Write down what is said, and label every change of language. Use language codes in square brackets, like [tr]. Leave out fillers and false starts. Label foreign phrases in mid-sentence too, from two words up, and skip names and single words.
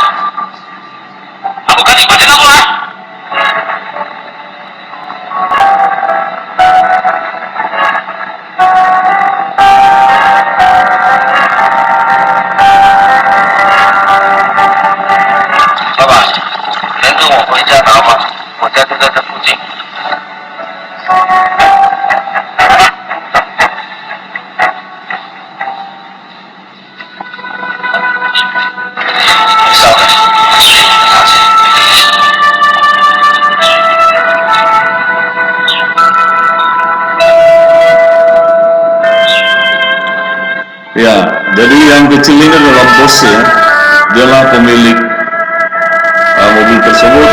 [zh] 还不赶紧把钱拿过来！老板，能跟我回家拿吗？我家就在这附近。你稍等，我去拿钱。 [id] Ya, jadi yang kecil ini adalah bos ya, dialah pemilik mobil tersebut.